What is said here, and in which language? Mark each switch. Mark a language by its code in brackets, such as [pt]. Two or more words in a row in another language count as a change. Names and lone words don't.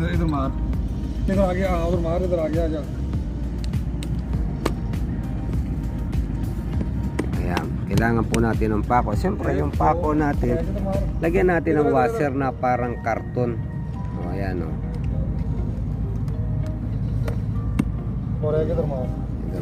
[hi] मार इधर आ गया और मार इधर आ गया जा [tl] Ayan, kailangan po natin ng pako. Siyempre, yung pako natin, lagyan natin ng washer na parang karton. O, ayan o. [hi] और एक इधर मार [tl] Ito,